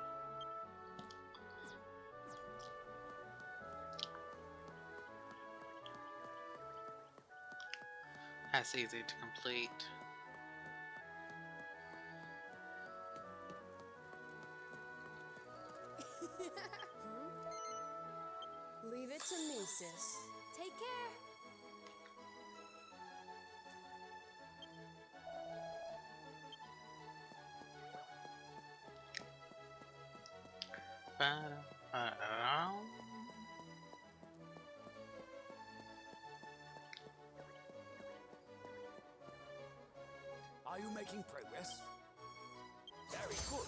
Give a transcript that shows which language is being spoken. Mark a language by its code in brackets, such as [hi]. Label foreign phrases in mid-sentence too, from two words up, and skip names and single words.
[en] That's easy to complete. Leave it to me, sis. Take care. Ba-da-ba-da-dum. Are you making progress? Very good.